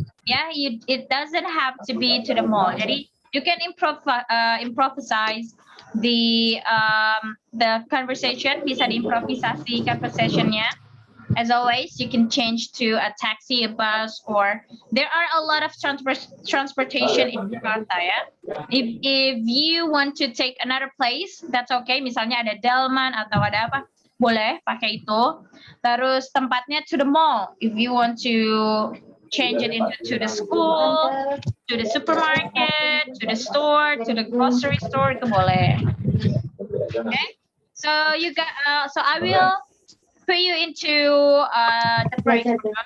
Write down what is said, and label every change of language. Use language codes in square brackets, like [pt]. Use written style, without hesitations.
[en] Yeah, it doesn't have to be to the mall. Jadi you can improvise the conversation, [id] bisa diimprovisasi conversationnya. [en] As always, you can change to a taxi, a bus, or there are a lot of transportation in Jakarta ya. If you want to take another place, that's okay. [id] Misalnya ada Delman atau ada apa, boleh pakai itu. Terus tempatnya [en] to the mall. If you want to change it to the school, to the supermarket, to the store, to the grocery store, [id] itu boleh. [en] Okay, so so I will put you into the break room.